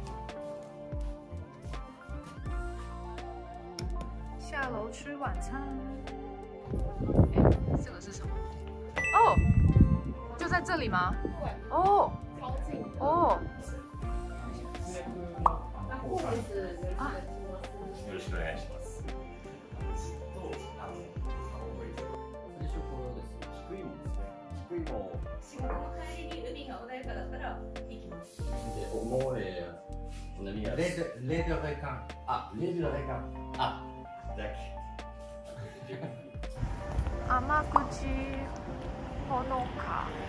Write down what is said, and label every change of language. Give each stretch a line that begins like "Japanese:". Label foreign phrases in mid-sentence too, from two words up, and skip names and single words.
Chinese: 下楼吃晚餐。哎，这个是什么？哦，就在这里吗？对。哦。超近。哦。啊。
Japanese: よろしくお願いします。仕事の帰りに海が穏やかだったら行きます。
French: Les deux requins. Ah, les deux requins. Ah, d'accord.
Japanese: 甘口ほのか。